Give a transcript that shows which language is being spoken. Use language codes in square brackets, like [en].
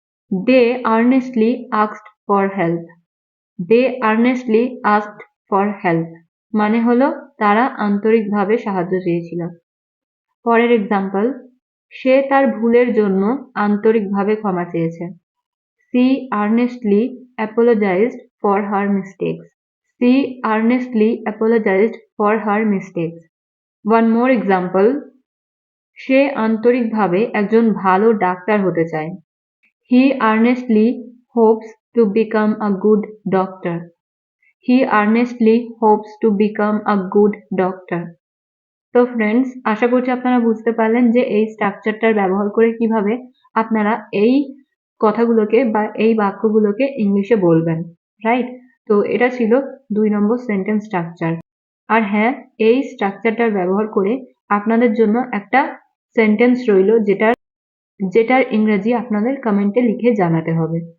[en] They earnestly asked for help. They earnestly asked for help [bn] মানে হলো তারা আন্তরিকভাবে সাহায্য চেয়েছিল। পরের এক্সাম্পল, সে তার ভুলের জন্য আন্তরিকভাবে ক্ষমা চেয়েছে। [en] She earnestly apologised for her mistakes. She earnestly apologized for her mistakes. One more example, [bn] সে আন্তরিকভাবে একজন ভালো ডাক্তার হতে চায়। [en] He earnestly hopes to become a good doctor. He earnestly hopes to become a good doctor. [bn] তো friends, আশা করছি আপনারা বুঝতে পারলেন যে এই স্ট্রাকচারটার ব্যবহার করে কিভাবে আপনারা এই কথাগুলোকে বা এই বাক্যগুলোকে ইংলিশে বলবেন, রাইট? তো এটা ছিল 2 নম্বর সেন্টেন্স স্ট্রাকচার। আর হ্যাঁ, এই স্ট্রাকচারটার ব্যবহার করে আপনাদের জন্য একটা সেন্টেন্স রইলো যেটার ইংরেজি আপনাদের কমেন্টে লিখে জানাতে হবে।